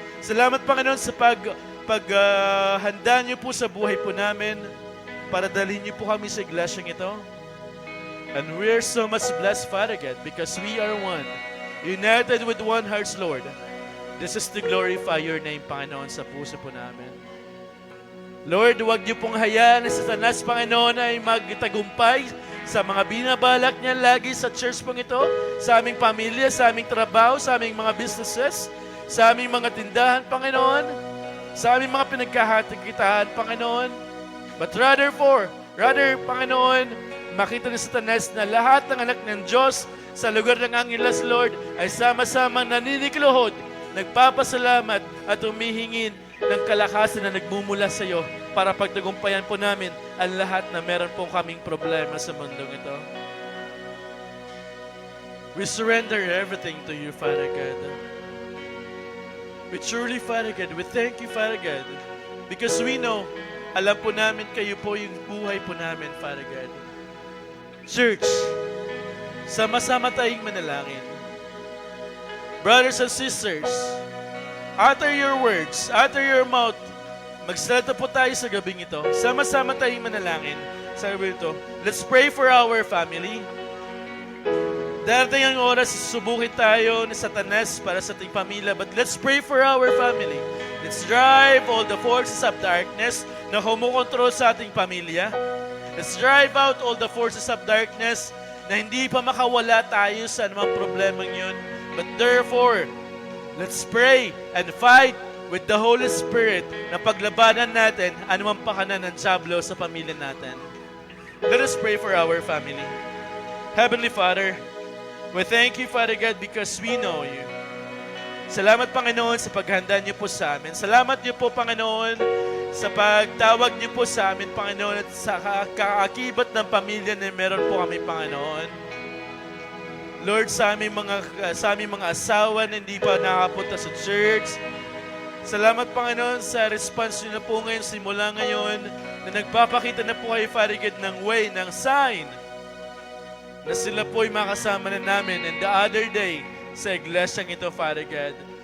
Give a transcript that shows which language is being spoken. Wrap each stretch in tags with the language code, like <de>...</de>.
<tl>Salamat, Panginoon, sa paghanda niyo po sa buhay po namin para dalhin niyo po kami sa iglesyang ito.</tl> <en>And we're so much blessed, Father God, because we are one. United with one hearts, Lord. This is to glorify your name, Panginoon,</en> <tl>sa puso po namin. Lord, huwag niyo pong hayaan na si Satanas, Panginoon, ay magtagumpay sa mga binabalak niya lagi sa church pong ito, sa aming pamilya, sa aming trabaho, sa aming mga businesses, sa aming mga tindahan, Panginoon, sa aming mga pinagkahatikitaan, Panginoon.</tl> <en>But rather,</en> <tl>Panginoon, makita ni Satanas na lahat ng anak ng Diyos sa lugar ng Angeles, Lord, ay sama-samang naninikluhod, nagpapasalamat at humihingin ng kalakasan na nagmumula sa iyo para pagtagumpayan po namin ang lahat na meron po kaming problema sa mundong ito.</tl> <en>We surrender everything to you, Father God. We truly, Father God, we thank you, Father God, because we know,</en> <tl>alam po namin kayo po yung buhay po namin,</tl> <en>Father God.</en> <tl>Church, sama-sama tayong manalangin.</tl> <en>Brothers and sisters, utter your words, utter your mouth.</en> <tl>Magsalita po tayo sa gabing ito. Sama-sama tayong manalangin sa gabing ito.</tl> <en>Let's pray for our family.</en> <tl>Darating ang oras, susubukin tayo ni Satanas para sa ating pamilya.</tl> <en>But let's pray for our family. Let's drive all the forces of darkness</en> <tl>na kumukontrol sa ating pamilya.</tl> <en>Let's drive out all the forces of darkness</en> <tl>na hindi pa makawala tayo sa anumang problemang yun.</tl> <en>But therefore, let's pray and fight with the Holy Spirit</en> <tl>na paglabanan natin anumang pakanan ng Diablo sa pamilya natin.</tl> <en>Let us pray for our family. Heavenly Father, we thank you, Father God, because we know you.</en> <tl>Salamat, Panginoon, sa paghanda niyo po sa amin. Salamat niyo po, Panginoon, sa pagtawag niyo po sa amin, Panginoon, at sa kaakibat ng pamilya na meron po kami, Panginoon. Lord, sa aming mga asawa na hindi pa nakapunta sa church, salamat, Panginoon, sa response niyo na po ngayon, simula ngayon, na nagpapakita na po kayo, Father God, ng way, ng sign, na sila po'y makasama na namin</tl> <en>and the other day</en> <tl>sa iglesyang ito, Father God.</tl>